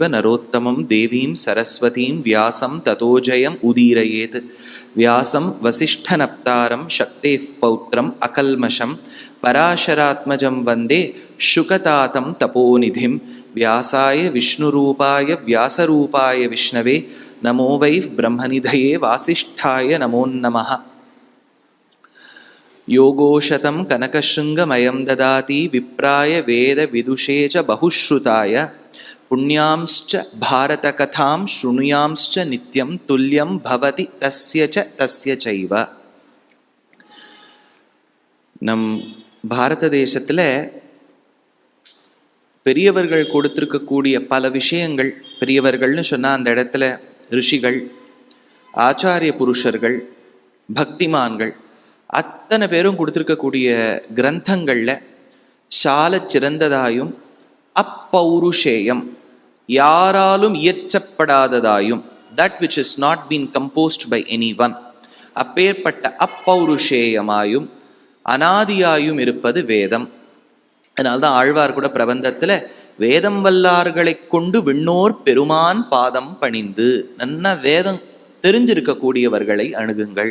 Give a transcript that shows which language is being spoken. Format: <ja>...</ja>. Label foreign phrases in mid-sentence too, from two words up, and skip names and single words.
<sa>नरोत्तमं देवीं सरस्वतीं व्यासं ततो जयम् उदीरयेत् व्यासं वसिष्ठनप्तारं शक्तेः पौत्रम् अकल्मषं पराशरात्मजं वन्दे शुकतातं तपोनिधिं व्यासाय विष्णुरूपाय व्यासरूपाय विष्णवे नमो वै ब्रह्मनिधये वासिष्ठाय नमो नमः। योगोशतं कनकशृङ्गमयं ददाति विप्राय वेदविदुषे च बहुश्रुताय पुण्यांश्च भारतकथां शृणुयांश्च नित्यं तुल्यं भवति तस्य चैव।</sa> <ta>நம் பாரத தேசத்தில் பெரியவர்கள் கொடுத்திருக்கக்கூடிய பல விஷயங்கள், பெரியவர்கள்னு சொன்னால் அந்த இடத்துல ரிஷிகள், ஆச்சாரிய புருஷர்கள், பக்திமான்கள் அத்தனை பேரும் கொடுத்துருக்கக்கூடிய கிரந்தங்களில் சாலச் சிறந்ததாயும் அப்பௌருஷேயம், யாராலும் இயற்றப்படாததாயும்,</ta> <en>that which is not been composed by any one,</en> <ta>அப்பேற்பட்ட அப்பௌருஷேயமாயும் அனாதியாயும் இருப்பது வேதம். அதனால்தான் ஆழ்வார் கூட பிரபந்தத்தில் வேதம் வல்லார்களை கொண்டு விண்ணோர் பெருமான் பாதம் பணிந்து, நல்ல வேதம் தெரிஞ்சிருக்கக்கூடியவர்களை அணுகுங்கள்.</ta>